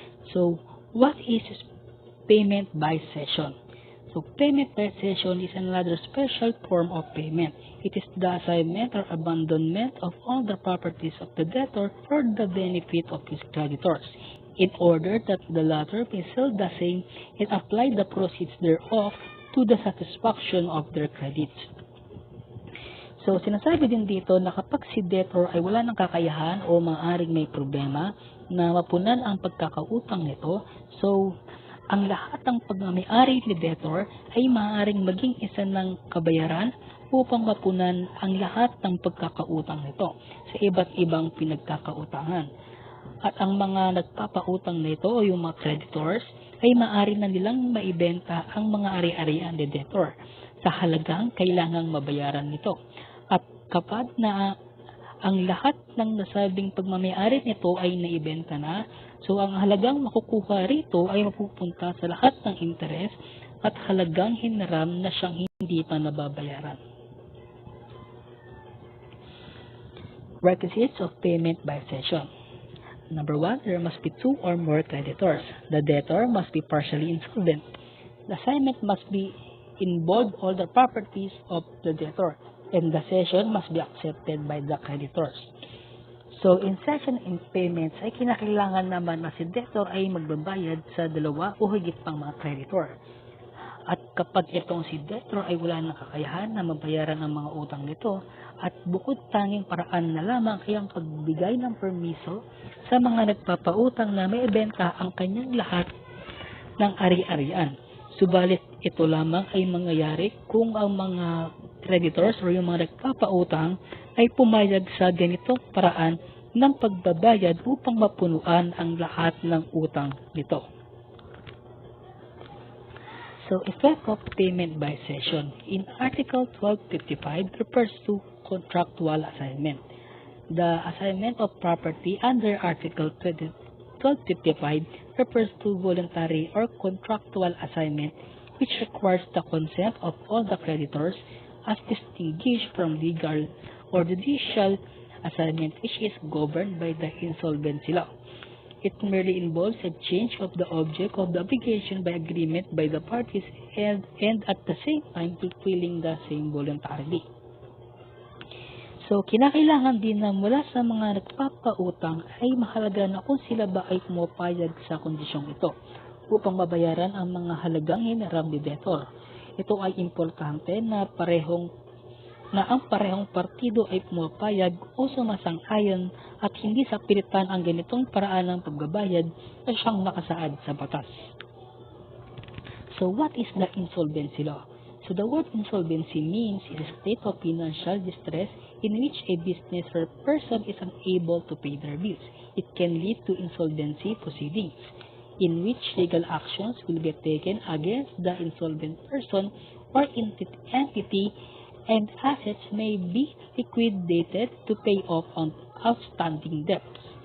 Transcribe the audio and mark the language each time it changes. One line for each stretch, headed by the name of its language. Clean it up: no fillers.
English: So, what is payment by session? So, payment by session is another special form of payment. It is the assignment or abandonment of all the properties of the debtor for the benefit of his creditors, in order that the latter may sell the same and apply the proceeds thereof to the satisfaction of their credits.
Filipino: So, sinasabi din dito na kapag si debtor ay wala ng kakayahan o maaaring may problema na mapunan ang pagkakautang nito, so, ang lahat ng pagmamay-ari ni debtor ay maaaring maging isa ng kabayaran upang mapunan ang lahat ng pagkakautang nito sa iba't ibang pinagkakautangan. At ang mga nagpapautang nito o yung mga creditors ay maaari na nilang maibenta ang mga ari-arian ni debtor sa halagang kailangang mabayaran nito. At kapag na ang lahat ng nasabing pagmamay-ari nito ay naibenta na, so ang halagang makukuha rito ay mapupunta sa lahat ng interes at halagang hinaram na siyang hindi pa nababayaran.
English: Requisites of payment by session. Number 1, there must be 2 or more creditors. The debtor must be partially insolvent. The assignment must be involve all the properties of the debtor, and the cession must be accepted by the creditors. So, in cession and payments
Filipino: ay kinakailangan naman na si debtor ay magbabayad sa dalawa o higit pang mga creditor. At kapag itong si debtor ay wala ng kakayahan na mabayaran ang mga utang nito, at bukod tanging paraan na lamang ay ang pagbigay ng permiso sa mga nagpapautang na may ibenta ang kanyang lahat ng ari-arian. Subalit ito lamang ay mangyayari kung ang mga creditors o yung mga nagpapautang ay pumayag sa ganitong paraan ng pagbabayad upang mapunuan ang lahat ng utang nito.
English: So, effect of payment by cession. In Article 1255 refers to contractual assignment. The assignment of property under Article 1255 refers to voluntary or contractual assignment which requires the consent of all the creditors as distinguished from legal or judicial assignment which is governed by the insolvency law. It merely involves a change of the object of the obligation by agreement by the parties and at the same time fulfilling the same voluntarily.
Filipino: So, kinakailangan din na mula sa mga nagpapautang ay mahalaga na kung sila ba ay pumapayag sa kondisyong ito upang mabayaran ang mga halagang hiniram ni debtor. Ito ay importante na ang parehong partido ay pumapayag o sumasang-ayon at hindi sa pilitan ang ganitong paraan ng pagbabayad na siyang nakasaad sa batas.
English: So, what is the insolvency law? So, the word insolvency means is a state of financial distress in which a business or person is unable to pay their bills. It can lead to insolvency proceedings, in which legal actions will be taken against the insolvent person or entity, and assets may be liquidated to pay off on outstanding debts.